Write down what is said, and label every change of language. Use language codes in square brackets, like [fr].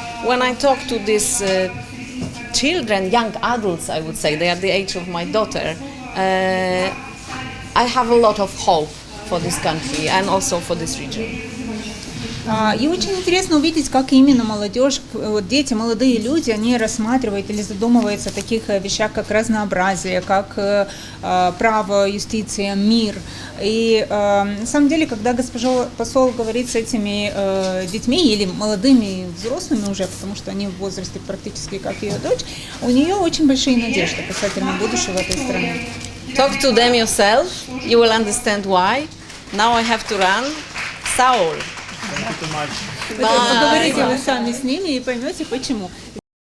[en] When I talk to these children, young adults, I would say, they are the age of my daughter, I have a lot of hope for this country and also for this region. [ru] И очень интересно увидеть, как именно молодежь, дети, молодые люди, они рассматривают или задумываются о таких вещах, как разнообразие, как право, юстиция, мир. И на самом деле, когда госпожа посол говорит с этими детьми или молодыми взрослыми уже, потому что они в возрасте практически как ее дочь, у нее очень большие надежды касательно будущего этой страны. [en] Talk to them yourself, you will understand why. Now I have to run. Saul. [ru] Поговорите вы сами с ними и поймете, почему.